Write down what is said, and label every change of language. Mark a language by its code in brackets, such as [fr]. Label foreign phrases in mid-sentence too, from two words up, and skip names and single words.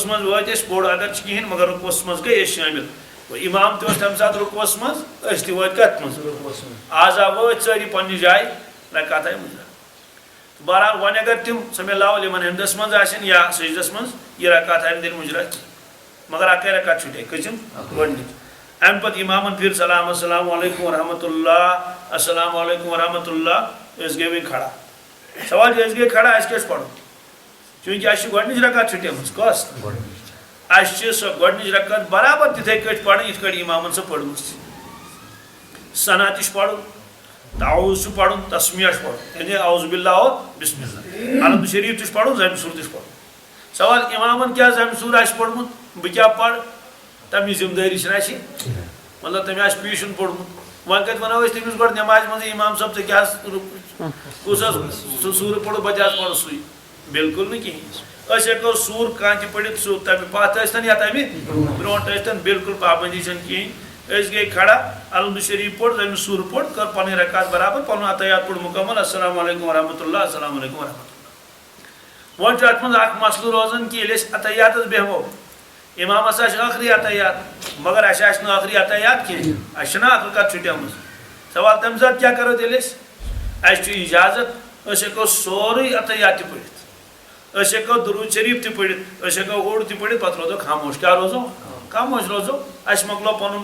[ks] منٛز وٲتۍ أسۍ پوٚر اگر چھِ کِہیٖنۍ مگر رُکوٗعس منٛز گٔے أسۍ شٲمِل امام تہِ اوس تمہِ ساتہٕ رُکوٗعس منٛز أسۍ تہِ وٲتۍ کتھ منٛز آز آو وٲتۍ سٲری پننہِ جایہِ رکعت آیہِ مُجرا بہرحال وۄنۍ اگر تِم [ar] سمی اللہ لمن حمدس [ks] منٛز آسن یا سجدس منٛز یہِ رکعت آیہِ نہٕ دِنہٕ مُجرا کینٛہہ مگر اکے رکعت چھُٹے کٔژِم گۄڈنِچ امہِ پتہٕ امامن پھِر سلام [ar] السلام علیکم ورحمۃ اللہ السلام علیکم ورحمۃ اللہ [ks] أسۍ گٔے وۄنۍ کھڑا سوال چھُ أسۍ گٔے کھڑا اَسہِ کیٛاہ چھُ پرُن چوٗنٛکہِ اَسہِ چھِ گۄڈنِچ رکعت چھُٹیمٕژ کۄس اَسہِ چھِ سۄ گۄڈنِچ رکعت برابر تِتھٕے کٲٹھۍ پرٕنۍ یِتھ کٲٹھۍ امامن سۄ پٔرمٕژ ثنا تہِ چھُ پرُن تعوُذ چھُ پرُن تسمیہ چھُ پرُن یعنی [ar] اعوذ باللہ [ks] اور [ar] بسم اللہ [ks] حمد شریف تہِ چھُ پرُن ذمہِ سوٗر تہِ چھُ پرُن سوال امامن کیٛاہ ذمہِ سوٗر آسہِ پوٚرمُت بہٕ کیٛاہ پرٕ تمِچ ذمہٕ دٲری چھنہٕ اَسہِ مطلب تٔمۍ آسہِ پیٖشُن پوٚرمُت وۄنۍ کتہِ ونو أسۍ تٔمِس گۄڈٕ نٮ۪مازِ منٛزٕے امام صٲب ژےٚ کیٛاہ کُس حظ سُہ سوٗرٕ پوٚرُتھ بہٕ تہِ حظ پرٕ سُے بالکل نہٕ کِہیٖنۍ اس ہیکو سور کان تہ پڑھت سو تمہ پتھ ٲسۍتن یا تمہ برونٛٹھ ٲسۍتن بالکل پابندی چھنہٕ کِہیٖنۍ أسۍ گٔے کھڑا الحمد شریف پوٚر تٔمِس سور پوٚر کٔر پنٕنۍ رکات برابر پنُن عطیات پوٚر مکمل [ar] السلام علیکم ورحمۃ اللہ السلام علیکم ورحمۃ اللہ [ks] وۄنۍ چھُ اتھ منٛز اکھ مسلہٕ روزان کہ ییٚلہِ أسۍ عطیاتس بیٚہمو امام ہسا چھِ ٲخری عطیات مگر اَسہِ آسہِ نہٕ ٲخری عطیات کینٛہہ اَسہِ چھِنہ اکھ رکات چھُٹیمٕژ سوال تمہِ ساتہٕ کیٛاہ کرو تیٚلہِ أسۍ اَسہِ چھُ اجازت أسۍ ہیٚکو سورُے عطیات تہِ پٔرِتھ أسۍ ہیٚکو درود شریف تہِ پٔرِتھ أسۍ ہیٚکو اوٚڑ تہِ پٔرِتھ پتہٕ روزو خاموش کیٛاہ روزو خاموش روزو اَسہِ مۄکلو پنُن